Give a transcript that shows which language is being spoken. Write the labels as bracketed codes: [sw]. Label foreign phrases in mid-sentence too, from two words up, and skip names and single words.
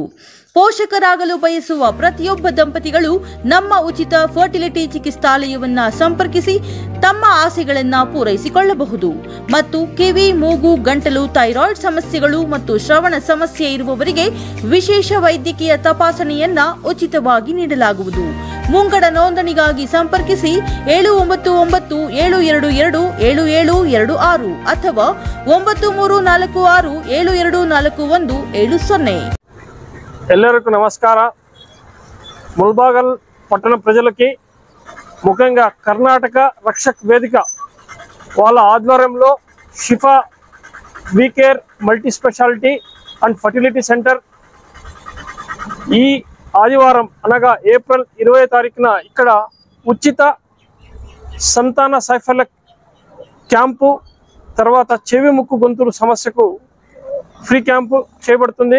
[kn] ಪೋಷಕರಾಗಲು ಬಯಸುವ ಪ್ರತಿಯೊಬ್ಬ ದಂಪತಿಗಳು ನಮ್ಮ ಉಚಿತ ಫರ್ಟಿಲಿಟಿ ಚಿಕಿತ್ಸಾಲಯವನ್ನ ಸಂಪರ್ಕಿಸಿ ತಮ್ಮ ಆಸೆಗಳನ್ನು ಪೂರೈಸಿಕೊಳ್ಳಬಹುದು ಮತ್ತು ಕಿವಿ, ಮೂಗು, ಗಂಟಲು, ಥೈರಾಯ್ಡ್ ಸಮಸ್ಯೆಗಳು ಮತ್ತು ಶ್ರವಣ ಸಮಸ್ಯೆ ಇರುವವರಿಗೆ ವಿಶೇಷ ವೈದ್ಯಕೀಯ ತಪಾಸಣೆಯನ್ನ ಉಚಿತವಾಗಿ ನೀಡಲಾಗುವುದು. ಮುಂಗಡ ನೋಂದಣಿಗಾಗಿ ಸಂಪರ್ಕಿಸಿ 799-722-7726 ಅಥವಾ 9346-724170. ಎಲ್ಲರಿಗೂ ನಮಸ್ಕಾರ. [te] ముల్బాగల్ పట్టణ ప్రజలకి, ముఖ్యంగా కర్ణాటక రక్షక్ వేదిక వాళ్ళ ఆధ్వర్యంలో షిఫా వీకేర్ మల్టీ స్పెషాలిటీ అండ్ ఫర్టిలిటీ సెంటర్ ఈ ఆదివారం అనగా ఏప్రిల్ 20వ తారీఖున ఇక్కడ ఉచిత సంతాన సైఫల్య క్యాంపు, తర్వాత చెవి, ముక్కు, గొంతులు సమస్యకు ఫ్రీ క్యాంపు చేయబడుతుంది.